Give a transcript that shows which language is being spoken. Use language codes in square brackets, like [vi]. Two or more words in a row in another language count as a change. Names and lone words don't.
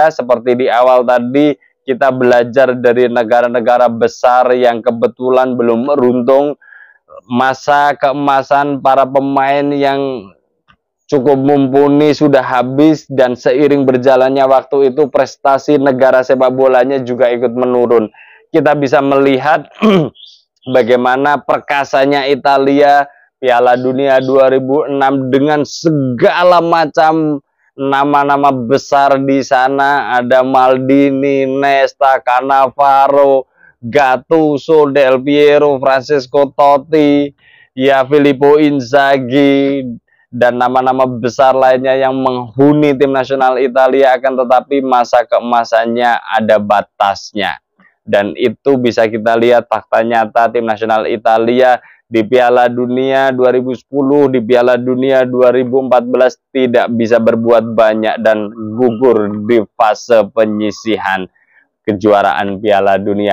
[id] Seperti di awal tadi kita belajar dari negara-negara besar yang kebetulan belum beruntung, masa keemasan para pemain yang cukup mumpuni sudah habis, dan seiring berjalannya waktu itu prestasi negara sepak bolanya juga ikut menurun. Kita bisa melihat bagaimana perkasanya Italia Piala Dunia 2006 dengan segala macam nama-nama besar di sana, ada Maldini, Nesta, Cannavaro, Gattuso, Del Piero, Francesco Totti, ya Filippo Inzaghi, dan nama-nama besar lainnya yang menghuni tim nasional Italia, akan tetapi masa keemasannya ada batasnya. Dan itu bisa kita lihat fakta nyata tim nasional Italia di Piala Dunia 2010, di Piala Dunia 2014 tidak bisa berbuat banyak dan gugur di fase penyisihan kejuaraan Piala Dunia.